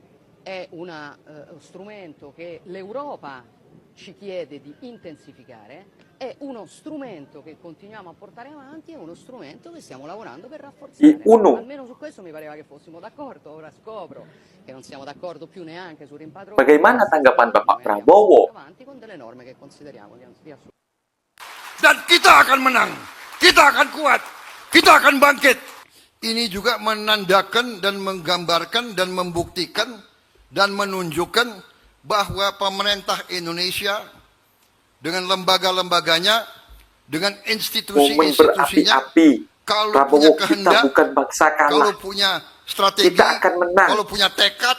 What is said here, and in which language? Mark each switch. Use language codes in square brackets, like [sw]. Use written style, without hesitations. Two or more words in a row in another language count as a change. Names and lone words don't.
[it] È uno strumento che l'Europa ci chiede di intensificare, è uno strumento che continuiamo a portare avanti, è uno strumento che stiamo lavorando per rafforzare. Almeno su questo mi pareva che fossimo d'accordo, ora scopro che non siamo d'accordo più neanche sul rimpatrio. [id] Bagaimana tanggapan Bapak Prabowo? [it] Avanti con delle norme che consideriamo di assoluto. [id] Dan kita akan menang, kita akan kuat, kita akan bangkit. Ini juga menandakan dan menggambarkan dan membuktikan dan menunjukkan bahwa pemerintah Indonesia dengan lembaga-lembaganya, dengan institusi-institusinya, kalau punya kehendak, kalau punya strategi, kalau punya tekad,